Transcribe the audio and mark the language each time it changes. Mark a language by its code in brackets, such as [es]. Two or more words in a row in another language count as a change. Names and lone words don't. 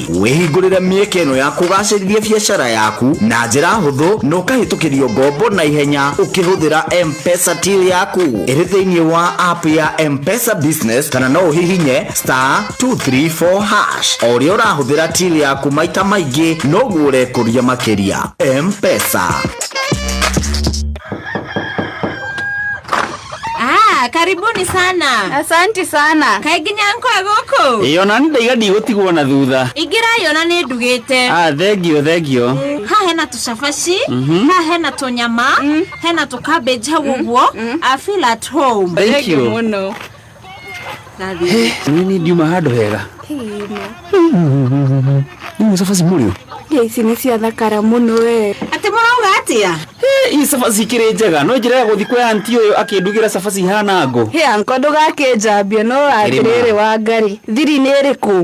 [ki] Wĩhingũrĩre mĩeke ĩno ya kũgacĩrithia biashara yaku na njĩra hũthũ na ũkahĩtũkĩrio ngombo na ihenya ũkĩhũthĩra M-Pesa till yaku. Ĩrĩ thĩinĩ wa app ya M-Pesa Business kana no hihinye *234# o rĩo ũrahũthĩra till yaku maita maingĩ noguo ũrekũria makĩria. M-Pesa. [sw] Karibuni sana. Asanti sana. [ki] Kainginya nkwa gũkũ. Yona ndaiga ndigũtigwo na thutha. Ingĩra yona nĩ ndugĩte. Thengio. Ha hena tũcabaci, ha hena tũnyama, hena tũcabbage hau ũguo. [en] I feel at home. Thank you [ki] muno. Nini ndiuma handũ hega. Nĩ cabaci mũrĩo. Ici nĩ cia thakara mũno we. Atĩ mũrauga atĩa? Ii cabaci ikĩrĩ njega no njĩra ya gũthiĩ kwa aunti ũyũ akĩndugĩra cabaci hana ngũ. Anko ndũgakĩnjambie no atĩrĩrĩ wa ngari thiri nĩ ĩrĩkũ?